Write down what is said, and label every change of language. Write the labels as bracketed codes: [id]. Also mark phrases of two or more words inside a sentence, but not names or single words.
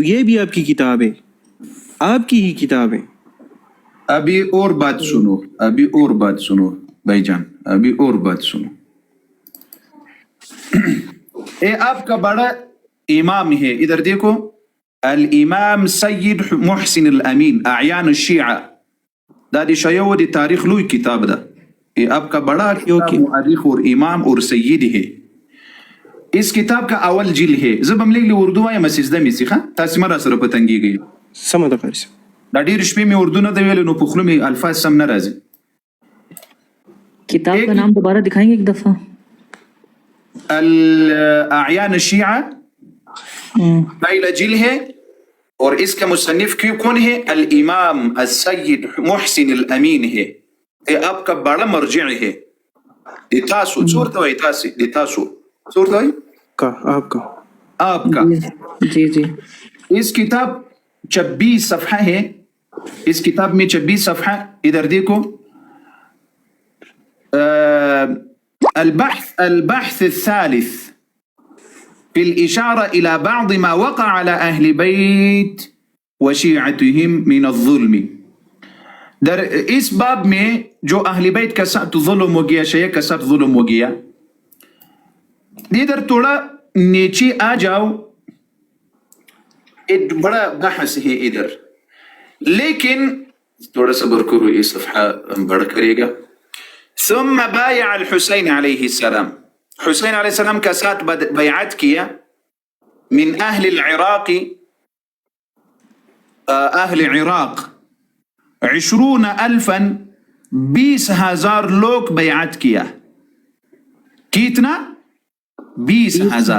[ur] یہ بھی آپ کی کتاب ہے، آپ کی ہی کتاب ہے. ابھی اور بات سنو بھائی جان، ابھی اور بات سنو. اے آپ کا بڑا امام ہے، ادھر دیکھو، الامام سید محسن الامین اعیان الشیعہ. [ps] دا دی شیعو دی تاریخ لوی کتاب دا. [ur] یہ آپ کا بڑا کتاب مؤرخ اور امام اور سید ہے. اس کتاب کا اول جلد ہے. [ps] زه به هم لږ اردو وایم سجده مې سي ښه تاسې مه راسره په تنګېږئ. سمه ده قاری صاحب. دا ډېرې شپې مې اردو نه ده ویلې نو په خوله مې الفاظ سم نه راځي. [ur] کتاب کا نام دوبارہ دکھائیں گے ایک دفعہ؟ الاعیان الشیعہ پہلا جلد ہے اور اس کا مصنف کون ہے؟ الامام السید محسن الامین ہے. یہ آپ کا بڑا مرجع ہے. تاسو صورت ہوئی تاسی تاسو صورت ہوئی کا آپ کا جی جی. اس کتاب 26 صفحہ ہے. اس کتاب میں 26 صفحہ. ادھر دیکھو [ar] البحث الثالث في الإشارة إلى بعض ما وقع على أهل بيت وشيعتهم من الظلم. [ur] در اس باب میں جو اہل بیت کا ساتھ ظلم ہو گیا، شیعہ کا ساتھ ظلم ہو گیا، ادھر تھوڑا نیچے آ جاؤ. ایک بڑا بحث ہے ادھر، لیکن تھوڑا صبر کرو، یہ صفحہ بڑھ کرے گا. [ar] ثم بايع الحسين عليه السلام. [ur] حسین علیہ السلام کا ساتھ بیعت کیا. [ar] من اہل العراق، [ur] اہل عراق 20,000 20,000 لوگ بیعت کیا. کتنا؟ 20,000.